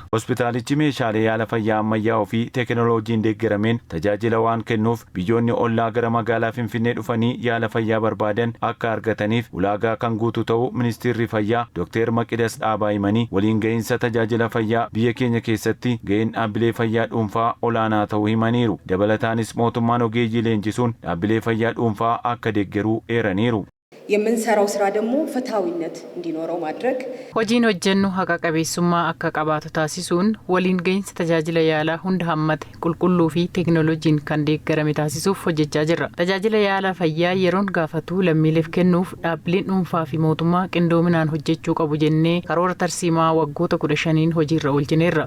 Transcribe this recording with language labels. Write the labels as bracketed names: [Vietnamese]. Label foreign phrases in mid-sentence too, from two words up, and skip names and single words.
[Oromo] Hospitaalichi meeshaalee yaala fayyaa ammayyaa fi teeknooloojiin deeggarameen tajaajila waan kennuuf biyyoonni ollaa gara magaalaa Finfinnee dhufanii yaala fayyaa barbaadan akka argataniif ulaagaa kan guutu ta'uu ministeerri fayyaa Dr. Maqidas Dhaabaa himanii waliin ga'iinsa tajaajila fayyaa biyya keenya keessatti ga'een dhaabbilee fayyaa dhuunfaa olaanaa ta'uu himaniiru. Dabalataanis mootummaan ogeeyyii leenjisuun dhaabbilee fayyaa dhuunfaa akka deeggaruu eeraniiru. [Amharic] የምንሰራው ስራ ደግሞ ፍትሃዊነት እንዲኖረው ማድረግ [Oromo] hojiin hojjennu haqa qabeessummaa akka qabaatu taasisuun waliin ga'iinsa tajaajila yaalaa hunda hammate qulqulluu fi teeknooloojiin kan deeggarame taasisuuf hojjechaa jirra. Tajaajila yaala fayyaa yeroon gaafatu lammiileef kennuuf dhaabbileen dhuunfaa fi mootummaa qindoominaan hojjechuu qabu jennee karoora tarsiimaa waggoota 15 hojiirra oolchineerra.